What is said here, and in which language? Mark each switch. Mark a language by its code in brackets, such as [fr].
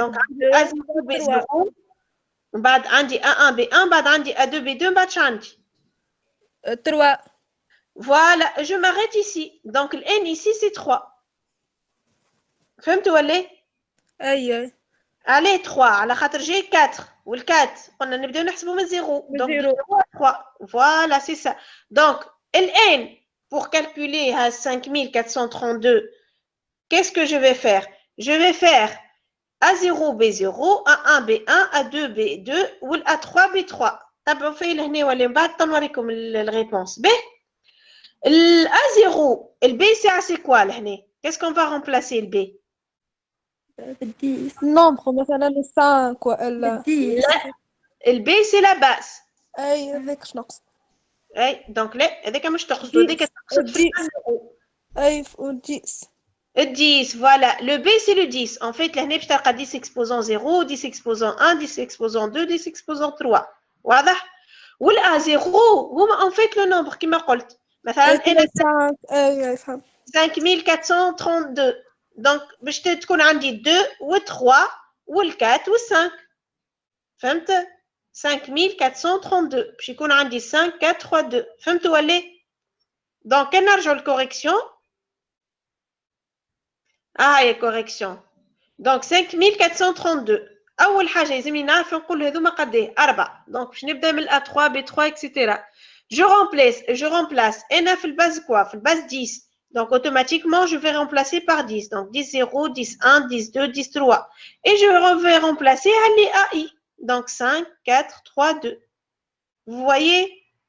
[ar] دونك عندي A0 B0 من بعد عندي A1 B1 من بعد عندي A2 B2 من بعد عندي 3. [fr] Voilà, je m'arrête ici. Donc, le n ici, c'est 3. [ar] فهمتوا ولا؟ اي [fr] Allez, 3. [ar] على خاطر [fr] j'ai 4. [ar] وال 4 قلنا نبداو نحسبوا من 0. [fr] Donc, de 0 à 3. Voilà, c'est ça. Donc, le n, pour calculer à 5432, qu'est-ce que je vais faire? Je vais faire A0, B0, A1, B1, A2, B2 ou A3, B3. [ar] تابعوا فيا لهنا ولا من بعد تنوريكم الريبونس. [fr] A0, le B, c'est quoi, là? Qu'est-ce qu'on va remplacer, le B? [ar] Nombre مثلا 5 ولا [fr] Le B, c'est la base. [ar] اي هذاك شنو نقصد [fr] Donc, là, [ar] هذاك مش تقصدوا هذاك تقصد في الزيرو. اي و10 [fr] 10, voilà. Le B, c'est le 10. En fait, là, tu as 10 exposant 0, 10 exposant 1, 10 exposant 2, 10 exposant 3. [ar] واضح؟ والA 0 هما [fr] en fait le nombre [ar] كما قلت. مثلا أنا 5 اي فهمت 5432. Donc, باش تكون عندي 2 و3 وال4 وال5. فهمت؟ 5432 باش يكون عندي 5 4 3 2. فهمتوا ولا؟ Donc, كان نرجعوا للكوريكسيون. هي كوريكسيون. Donc 5432. أول حاجة لازمني نعرف نقول هذوما قد إيه 4. Donc باش نبدا من A3 B3 etc. [fr] Je remplace [ar] أنا في الباز quoi? في الباز 10. [fr] Donc automatiquement je vais remplacer par 10. Donc 10 0, 10 1, 10 2, 10 3. Et je vais remplacer les AI. Donc 5 4 3 2. Vous voyez?